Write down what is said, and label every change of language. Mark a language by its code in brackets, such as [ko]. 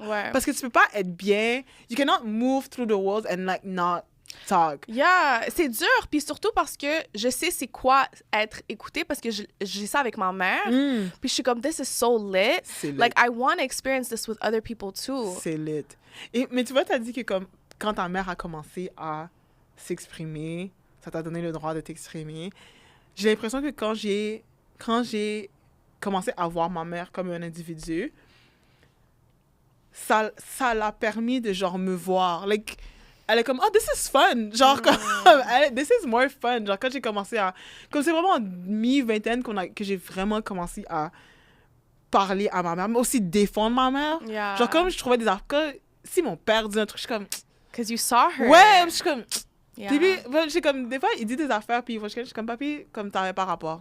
[fr] Ouais. Parce que tu peux pas être bien. [en] You cannot move through the world and, like, not talk. [fr] Yeah, c'est dur, puis surtout parce que je sais c'est quoi être écouté parce que j'ai ça avec ma mère. Puis je suis comme, [en] this is so lit. [fr] C'est lit. [en] Like, I want to experience this with other people too. [fr] C'est lit. Mais tu vois, t'as dit que comme, quand ta mère a commencé à s'exprimer, ça t'a donné le droit de t'exprimer. J'ai l'impression que quand j'ai commencé à voir ma mère comme un individu, ça l'a permis de genre me voir. Like, elle est comme, [en] oh, this is fun. Genre, comme, this is more fun. [fr] Genre, quand j'ai commencé à... Comme c'est vraiment en mi-vingtaine que j'ai vraiment commencé à parler à ma mère, mais aussi défendre ma mère. [en] Yeah. [fr] Genre, comme je trouvais des affaires... Si mon père dit un truc, je suis comme... [en] Because you saw her. [fr] Ouais, je suis comme... [en] Yeah. [fr] Puis lui, je suis comme... Des fois, il dit des affaires, puis je suis comme, papi, comme t'avais pas rapport.